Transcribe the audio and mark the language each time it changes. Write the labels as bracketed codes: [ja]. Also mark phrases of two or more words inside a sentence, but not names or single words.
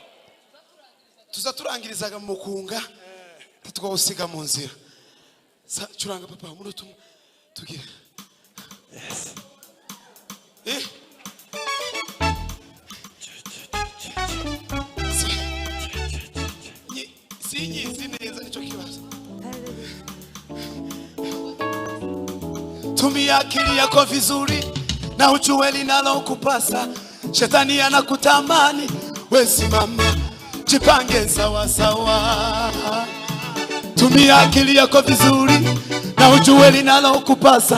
[rn] Tuza turangirizaga mu kunga twawusiga mu nzira. Curanga papa umunota umwe tugire. Yes. Sinyizi neza nicho kibazo. [sw] Tumia akili yako vizuri na ujue linalokupasa. Shetani anakutamani, wewe simama, jipange sawa sawa. Tumia akili yako vizuri na ujue linalokupasa.